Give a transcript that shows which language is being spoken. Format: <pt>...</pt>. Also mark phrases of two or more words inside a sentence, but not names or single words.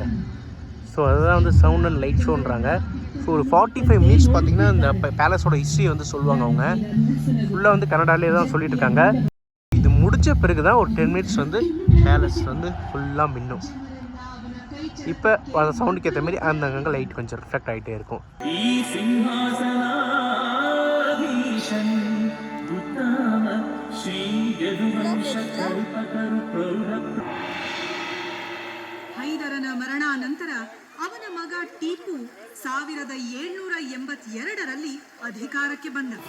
<ta>ஸோ அதுதான் வந்து</ta> <en>sound and light</en> <ta>ஷோன்றாங்க. ஸோ ஒரு 45 மினிட்ஸ் பார்த்தீங்கன்னா இந்த பேலஸோட ஹிஸ்ட்ரி வந்து சொல்லுவாங்க. அவங்க ஃபுல்லாக வந்து கன்னடாலே தான் சொல்லிட்டு இருக்காங்க. இது முடிச்ச பிறகு தான் ஒரு 10 மினிட்ஸ் வந்து பேலஸ் வந்து ஃபுல்லாக மின்னும். இப்போ அந்த சவுண்டுக்கு ஏற்ற மாதிரி அங்கங்கே லைட் கொஞ்சம் ரிஃப்ளெக்ட் ஆகிட்டே இருக்கும்.</ta> <kn>ಹೈದರನ ಮರಣಾನಂತರ ಅವನ ಮಗ ಟಿಪ್ಪು 1782ರಲ್ಲಿ ಅಧಿಕಾರಕ್ಕೆ ಬಂದ.</kn>